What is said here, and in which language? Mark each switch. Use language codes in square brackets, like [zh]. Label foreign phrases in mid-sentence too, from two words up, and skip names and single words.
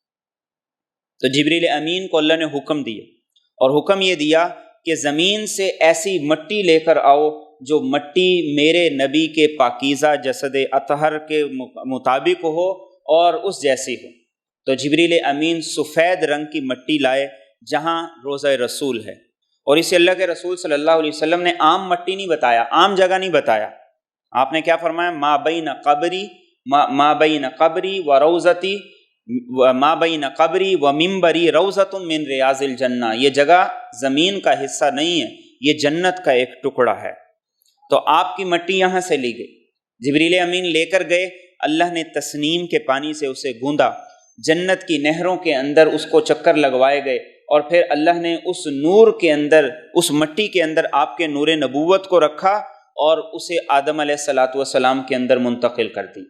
[ur] تو جبریل امین کو اللہ نے حکم دیا، اور حکم یہ دیا کہ زمین سے ایسی مٹی لے کر آؤ جو مٹی میرے نبی کے پاکیزہ جسد اطہر کے مطابق ہو اور اس جیسی ہو۔ تو جبریل امین سفید رنگ کی مٹی لائے جہاں روضہ رسول ہے، اور اسے اللہ کے رسول [ar] صلی اللہ علیہ وسلم [ur] نے عام مٹی نہیں بتایا، عام جگہ نہیں بتایا. آپ نے کیا فرمایا؟ [ar] ما بین قبری و روضتی، ما بین قبری و منبری روضۃ من ریاض الجنہ، [ur] یہ جگہ زمین کا حصہ نہیں ہے، یہ جنت کا ایک ٹکڑا ہے. تو آپ کی مٹی یہاں سے لی گئی، جبریل امین لے کر گئے، اللہ نے تسنیم کے پانی سے اسے گوندا، جنت کی نہروں کے اندر اس کو چکر لگوائے گئے، اور پھر اللہ نے اس نور کے اندر، اس مٹی کے اندر آپ کے نور نبوت کو رکھا اور اسے آدم [ar] علیہ السلام [ur] کے اندر منتقل کر دی.